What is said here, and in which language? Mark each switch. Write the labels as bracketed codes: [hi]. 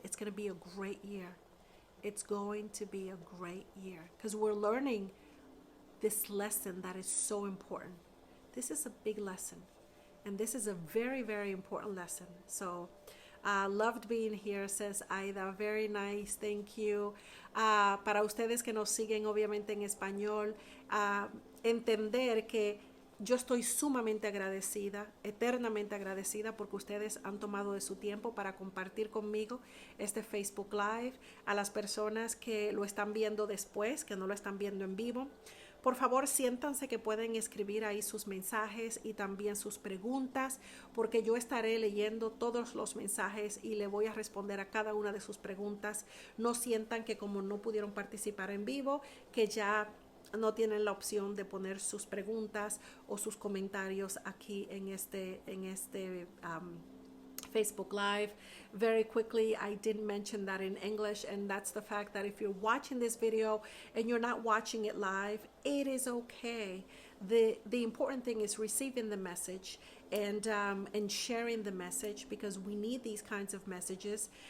[en] It's going to be a great year. It's going to be a great year because we're learning this lesson that is so important. This is a big lesson, and this is a very, very important lesson. So, loved being here, says Aida. Very nice, thank you. [es] Para ustedes que nos siguen obviamente en español, entender que yo estoy sumamente agradecida, eternamente agradecida, porque ustedes han tomado de su tiempo para compartir conmigo este Facebook Live. A las personas que lo están viendo después, que no lo están viendo en vivo, por favor, siéntanse que pueden escribir ahí sus mensajes y también sus preguntas, porque yo estaré leyendo todos los mensajes y le voy a responder a cada una de sus preguntas. No sientan que como no pudieron participar en vivo, que ya no tienen la opción de poner sus preguntas o sus comentarios aquí en este Facebook Live. [en] Very quickly, I did mention that in English, and that's the fact that if you're watching this video and you're not watching it live, it is okay. The important thing is receiving the message and sharing the message, because we need these kinds of messages.